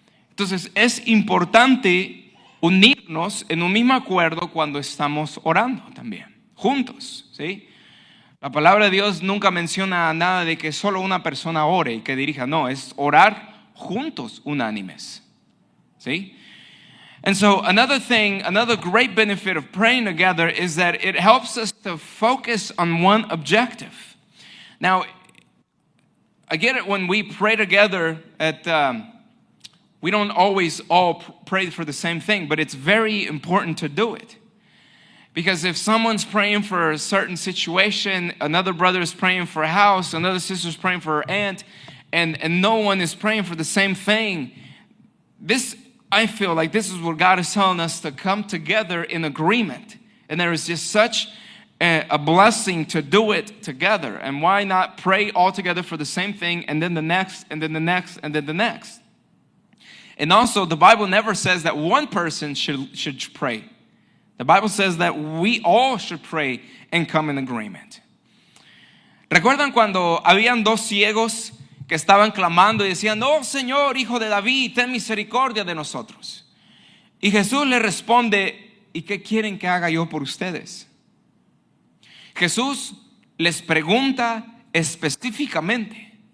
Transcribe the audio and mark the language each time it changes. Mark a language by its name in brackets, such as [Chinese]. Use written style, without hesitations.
[Spanish] Entonces es importante unirnos en un mismo acuerdo cuando estamos orando también, juntos, ¿sí? La palabra de Dios nunca menciona nada de que solo una persona ore y que dirija, no, es orar juntos, unánimes, ¿sí? [English] And so another great benefit of praying together is that it helps us to focus on one objective. Now, I get it when we pray together we don't always all pray for the same thing, but it's very important to do it. Because if someone's praying for a certain situation, another brother is praying for a house, another sister is praying for her aunt, and no one is praying for the same thing, I feel like this is what God is telling us, to come together in agreement. And there is just such a blessing to do it together. And why not pray all together for the same thing, and then the next, and then the next, and then the next? And also, the Bible never says that one person should pray. The Bible says that we all should pray and come in agreement. [Spanish] ¿Recuerdan cuando habían dos ciegos que estaban clamando y decían, oh Señor, hijo de David, ten misericordia de nosotros? Y Jesús le responde, ¿y qué quieren que haga yo por ustedes? Jesús les pregunta específicamente.